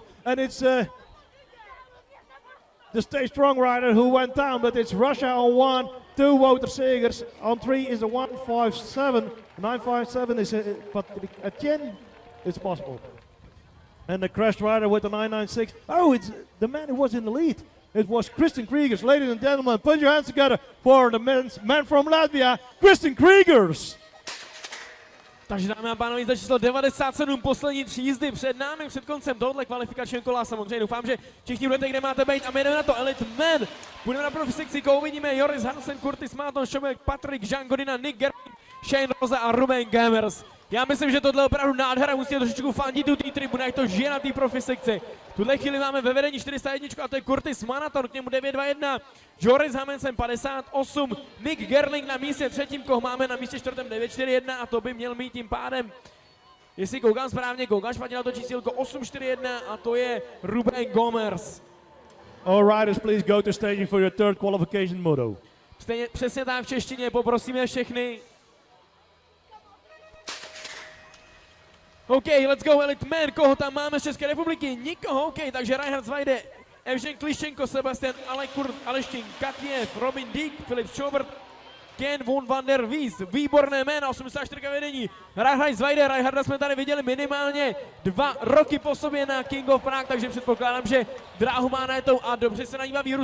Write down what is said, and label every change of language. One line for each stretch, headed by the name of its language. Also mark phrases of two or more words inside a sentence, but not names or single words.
English: And it's the Stay Strong rider who went down, but it's Russia on 1, 2 Wouter Segers, on 3 is a 157, 957 is Patrick Etienne, it's possible. And the crashed rider with the 996, oh, it's the man who was in the lead. It was Christian Kriegers. Ladies and gentlemen, put your hands together for the man from Latvia, Christian Kriegers.
Czech: Takže dámy a pánové, za číslo 97, poslední 3 jízdy před námi, před koncem tohoto kvalifikačního kola. Samozřejmě doufám, že všichni budete, kde máte být, a my jdeme na to
English: Elite Men.
Czech: Půjdeme na profi sekci, koho uvidíme: Joris Hansen, Curtis Máton, Šomek, Patrik, Jean Godina, Nick Gerling, Shane Rosa a Ruben Gamers. Já myslím, že tohle je opravdu nádhera, musíte trošičku fandit tu té tribuny, jak to žije na té profi sekci. Tuhle chvíli máme ve vedení 401 a to je Curtis Manaton, k němu 921, Joris Hansen 58, Nick Gerling na místě 3, koho máme na místě 4 941 a to by měl mít tím pádem, jestli koukám správně, koukám špatně na to čísílko, 841 a to je Ruben Gomers.
English: All riders, please go to staging for your third qualification moto.
Czech: Přesně tak v češtině, poprosíme všechny.
English: OK, let's go, Elite Man,
Czech: koho tam máme z České republiky? Nikoho, OK, takže Reinhard Zweide, Evžen Kliščenko, Sebastian Aleštin, Katjev, Robin Dick, Filip Schobert, Ken von van der Wies, výborné jména, 84 vedení. Reinhard Zweide, Reinharda jsme tady viděli minimálně 2 roky po sobě na King of Prague, takže předpokládám, že dráhu má najetou a dobře se na ní baví.